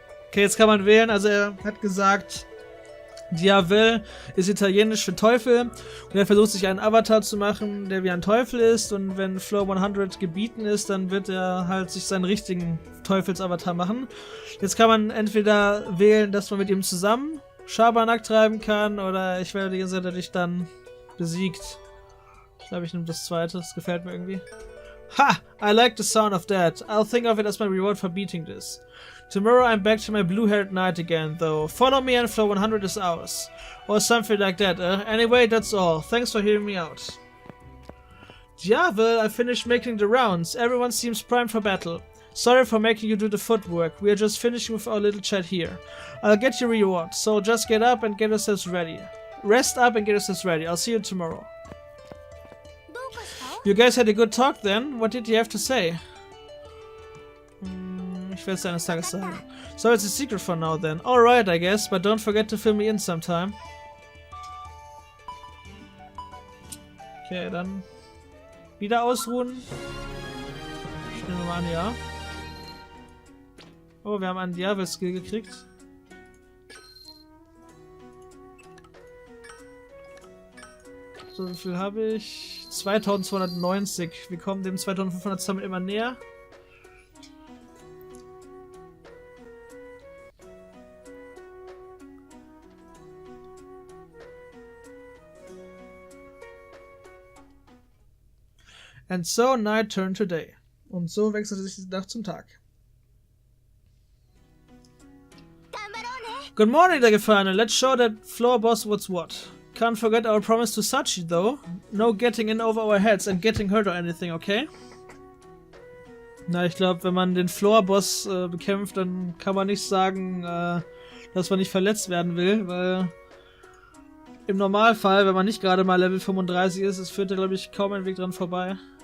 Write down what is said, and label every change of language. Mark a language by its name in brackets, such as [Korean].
[German] Okay, jetzt kann man wählen. Also er hat gesagt, Diavel ist italienisch für Teufel und er versucht sich einen Avatar zu machen, der wie ein Teufel ist, und wenn Floor 100 gebieten ist, dann wird er halt sich seinen richtigen Teufelsavatar machen. Jetzt kann man entweder wählen, dass man mit ihm zusammen Schabernack treiben kann, oder ich werde die ganze Zeit dadurch dann besiegt. Ich glaube, ich nehme das zweite, das gefällt mir irgendwie. [English] Ha! I like the sound of that. I'll think of it as my reward for beating this. Tomorrow I'm back to my blue-haired knight again, though. Follow me and floor 100 is ours. Or something like that. Anyway, that's all. Thanks for hearing me out. Diavel, I finished making the rounds. Everyone seems primed for battle. Sorry for making you do the footwork. We are just finishing with our little chat here. I'll get your reward, so just get up and get yourselves ready. Rest up and get yourselves ready. I'll see you tomorrow. You guys had a good talk then? What did you have to say? [German] Ich werde es eines Tages sagen. [English] So it's a secret for now then. Alright, I guess, but don't forget to fill me in sometime. [German] Okay, dann wieder ausruhen. Ich nehme mal an, ja. Oh, wir haben einen Diavel-Skill gekriegt. So, wie viel habe ich? 2290. Wir kommen dem 2500 Summit immer näher. [English] And so night turned to day. [German] Und so wechselte sich die Nacht zum Tag. [English] Good morning, der Gefallene. Let's show that Floorboss what's what. Can't forget our promise to Sachi, though. No getting in over our heads and getting hurt or anything, okay? [German] Na, ich glaube, wenn man den Floorboss bekämpft, dann kann man nicht sagen, dass man nicht verletzt werden will, weil im Normalfall, wenn man nicht gerade mal Level 35 ist, es führt da, glaube ich, kaum ein Weg dran vorbei.